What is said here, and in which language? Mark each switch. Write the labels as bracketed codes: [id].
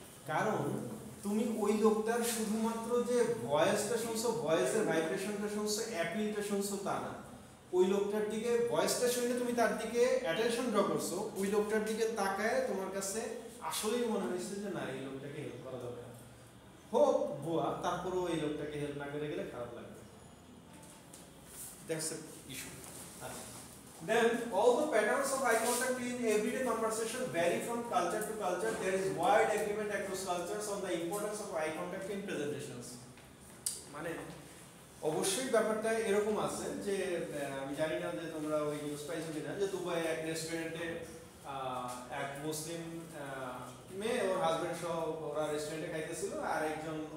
[bn] কারণ তুমি ওই লোকটার শুধুমাত্র যে ভয়েসটা শুনছো, ভয়েসের ভাইব্রেশনটা শুনছো, অ্যাপিলটা শুনছো তা না, ওই লোকটার দিকে ভয়েসটা শুনে তুমি তার দিকে অ্যাটেনশন ড্র করছো, ওই লোকটার দিকে তাকায় তোমার কাছে আসলেই মনে হয়েছে যে না, এই লোকটাকে হেল্প করা দরকার। হোক ভুয়া, তারপরেও এই লোকটাকে হেল্প না করে গেলে খারাপ লাগবে। [en] That's the issue. Then all the patterns of eye contact in everyday conversation vary from culture to culture. There is wide agreement across cultures on the importance of eye contact in presentations. [bn] মানে অবশ্যই ব্যাপারটা এরকম আছে যে আমি জানি না যে তোমরা ওই নিউজ পাইছো কিনা, যে দুবাই এক রেস্টুরেন্টে এক মুসলিম মেয়ে ওর হাজবেন্ড সহ ওরা রেস্টুরেন্টে খাইতেছিল, আর একজন